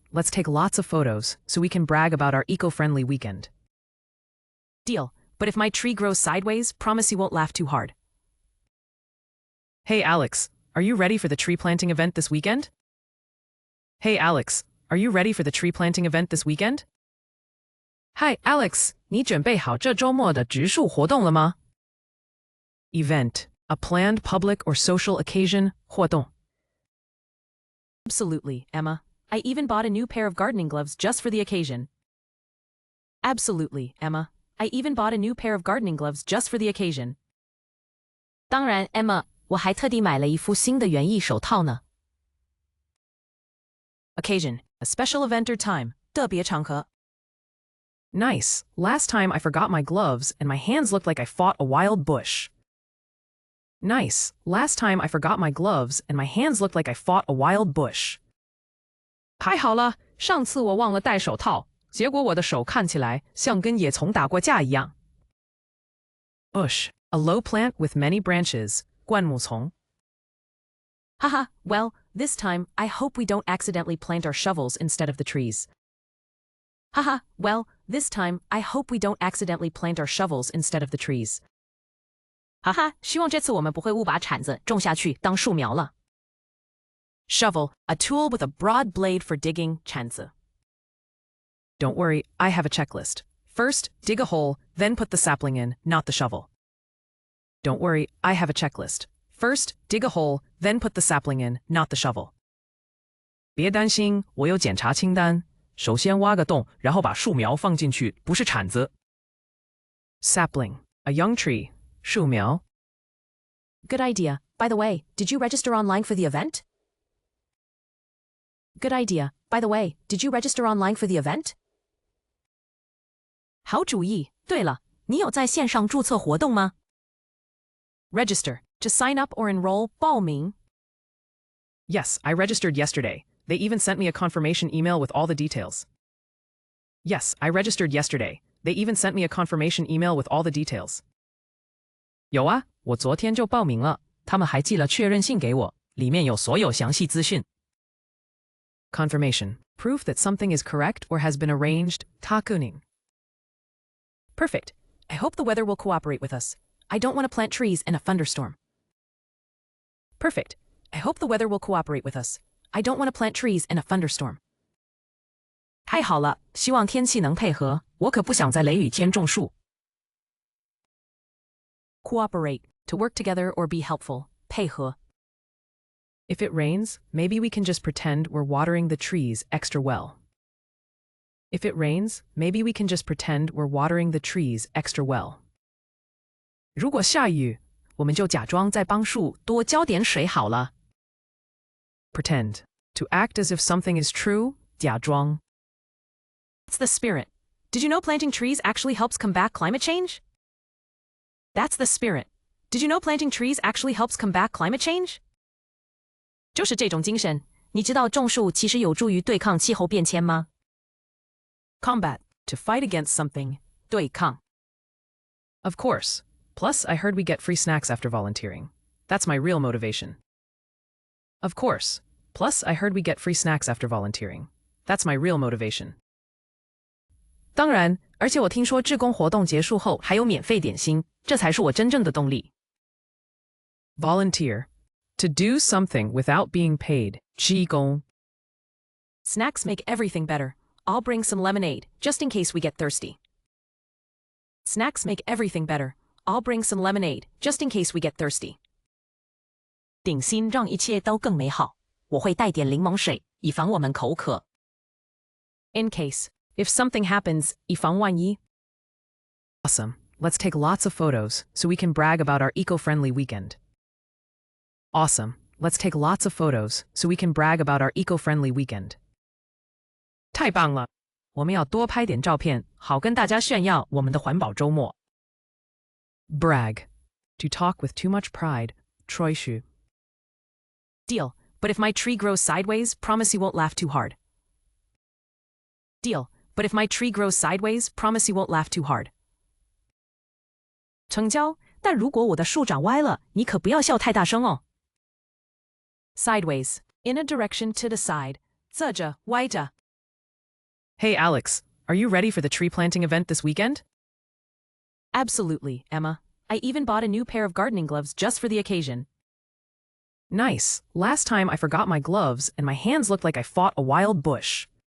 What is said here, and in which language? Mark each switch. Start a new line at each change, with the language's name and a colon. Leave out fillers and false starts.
English: Let's take lots of photos so we can brag about our eco-friendly weekend. Deal. But if my tree grows sideways, promise you won't laugh too hard. Hey Alex, are you ready for the tree planting event this weekend? Hey Alex, are you ready for the tree planting event this weekend?
Chinese: Hi Alex, 你准备好这周末的植树活动了吗?
English: Event, a planned public or social occasion, 活动. Absolutely, Emma. I even bought a new pair of gardening gloves just for the occasion. Absolutely, Emma. I even bought a new pair of gardening gloves just for the occasion.
Chinese: 当然 Emma, 我还特地买了一副新的园艺手套呢。
English: Occasion, a special event or time, 特别场合。 Nice. Last time I forgot my gloves and my hands looked like I fought a wild bush. Nice. Last time I forgot my gloves and my hands looked like I fought a wild bush.
Chinese: 还好了，上次我忘了戴手套，结果我的手看起来像跟野虫打过架一样。
English: Bush, a low plant with many branches, 灌木丛。 Haha, well, this time I hope we don't accidentally plant our shovels instead of the trees. Haha, well, this time I hope we don't accidentally plant our shovels instead of the trees.
Chinese: 哈哈，希望这次我们不会误把铲子种下去当树苗了。
English: Shovel, a tool with a broad blade for digging, 铲子。 Don't worry, I have a checklist. First, dig a hole, then put the sapling in, not the shovel. Don't worry, I have a checklist. First, dig a hole, then put the sapling in, not the shovel.
Chinese: 别担心，我有检查清单。首先挖个洞，然后把树苗放进去，不是铲子。
English: Sapling, a young tree, 树苗。 Good idea. By the way, did you register online for the event? Good idea. By the way, did you register online for the event?
Chinese: 好主意。对了，你有在线上注册活动吗？
English: Register, to sign up or enroll, 报名。 Yes, I registered yesterday. They even sent me a confirmation email with all the details. Yes, I registered yesterday. They even sent me a confirmation email with all the details.
Chinese: 有啊，我昨天就报名了，他们还寄了确认信给我，里面有所有详细资讯。
English: Confirmation, proof that something is correct or has been arranged, 他確認。 Perfect. I hope the weather will cooperate with us. I don't want to plant trees in a thunderstorm. Perfect. I hope the weather will cooperate with us. I don't want to plant trees in a thunderstorm.
Chinese: 太好了，希望天气能配合，我可不想在雷雨天种树。
English: Cooperate, to work together or be helpful, 配合。 If it rains, maybe we can just pretend we're watering the trees extra well. If it rains, maybe we can just pretend we're watering the trees extra well.
Chinese: 如果下雨，我们就假装在帮树多浇点水好了。
English: Pretend, to act as if something is true, 假装。 That's the spirit. Did you know planting trees actually helps combat climate change? That's the spirit. Did you know planting trees actually helps combat climate change?
Chinese: 就是这种精神，你知道种树其实有助于对抗气候变迁吗？
English: Combat, to fight against something.
Chinese: 对抗。
English: Of course. Plus, I heard we get free snacks after volunteering. That's my real motivation. Of course. Plus, I heard we get free snacks after volunteering. That's my real motivation.
Chinese: 当然，而且我听说志工活动结束后还有免费点心，这才是我真正的动力。
English: Volunteer. To do something without being paid.
Chinese: 志工。
English: Snacks make everything better. I'll bring some lemonade, just in case we get thirsty. Snacks make everything better. I'll bring some lemonade, just in case we get thirsty.
Chinese: 点心让一切都更美好。我会带点柠檬水，以防我们口渴。
English: In case, if something happens, 以防万一。 Awesome. Let's take lots of photos so we can brag about our eco-friendly weekend. Awesome. Let's take lots of photos so we can brag about our eco-friendly weekend.
Chinese: 太棒了！我们要多拍点照片，好跟大家炫耀我们的环保周末。
English: Brag. To talk with too much pride.
Chinese: 吹嘘。
English: Deal. But if my tree grows sideways, promise you won't laugh too hard. Deal. But if my tree grows sideways, promise you won't laugh too hard.
Chinese: 成交。但如果我的树长歪了，你可不要笑太大声哦。
English: Sideways. In a direction to the side.
Chinese: 侧着，歪着。
English: Hey, Alex, are you ready for the tree planting event this weekend? Absolutely, Emma. I even bought a new pair of gardening gloves just for the occasion. Nice. Last time I forgot my gloves and my hands looked like I fought a wild bush.